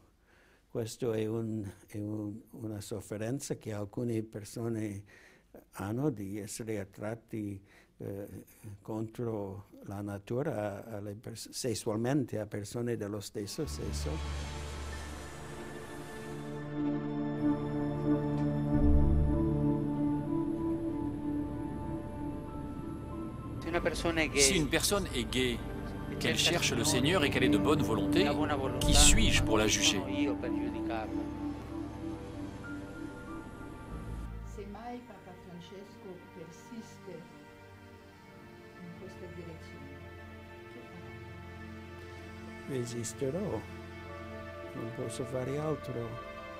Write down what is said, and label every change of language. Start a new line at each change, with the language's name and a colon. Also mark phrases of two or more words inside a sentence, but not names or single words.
Italian: Questo è una sofferenza che alcune persone hanno di essere attratti contro la natura sessualmente a persone dello stesso sesso.
French: Si une personne est gay, qu'elle cherche le Seigneur et qu'elle est de bonne volonté, qui suis-je pour la juger?
Italian: Se mai Papa Francesco persiste in questa direzione, che farà? Resisterò, non posso fare altro.